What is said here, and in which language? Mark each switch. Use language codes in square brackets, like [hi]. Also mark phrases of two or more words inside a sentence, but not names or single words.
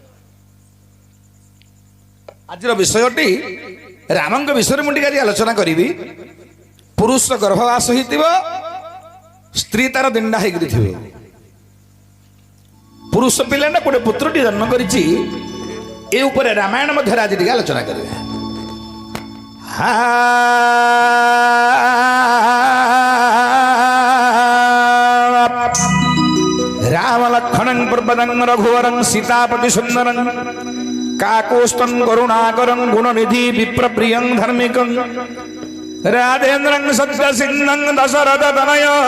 [or] ଆଜିର ବିଷୟଟି ରାମଙ୍କ ବିଷୟରେ ମୁଁ ଟିକେ ଆଜି ଆଲୋଚନା କରିବି। ପୁରୁଷ ଗର୍ଭବାସ ହେଇଥିବ, ସ୍ତ୍ରୀ ତାର ଦିଣ୍ଡା ହେଇକରି ଥିବ। ପୁରୁଷ ପିଲାଟା ଗୋଟେ ପୁତ୍ରଟି ଜନ୍ମ କରିଛି, ଏ ଉପରେ ରାମାୟଣ ମଧ୍ୟରେ ଆଜି ଟିକେ ଆଲୋଚନା କରିବା। [sa] राम लक्ष्मणं प्रपदं रघुवरं सीतापति सुंदरं काकोस्तं करुणाकरं गुणनिधि विप्रप्रियं धर्मिकं राधेन्द्रं सत्यसिंहं दशरथ तनय